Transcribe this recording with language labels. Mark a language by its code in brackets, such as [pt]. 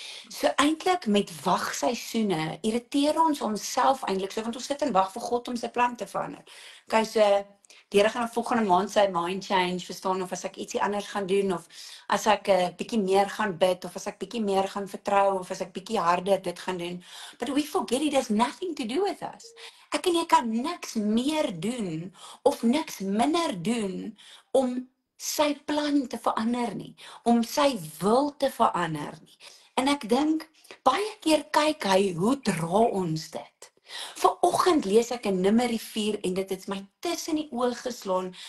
[af] So eintlik met wagseisoene irriteer ons onsself eintlik so, want ons sit en wag vir God om sy plan te verander. Okay, so die Here gaan volgende maand sy [en] mind change, [af] verstaan, of as ek ietsie anders gaan doen, of as ek 'n bietjie meer gaan bid, of as ek bietjie meer gaan vertrou, of as ek bietjie harder dit gaan doen. [en] But we forget it has nothing to do with us. [af] Ek en jy kan niks meer doen of niks minder doen om sy plan te verander nie, om sy wil te verander nie. En ek dink, baie keer kyk hy, hoe dra ons dit? Vanoggend lees ek in Numeri 4 en dit het my tussen die oë geslaan.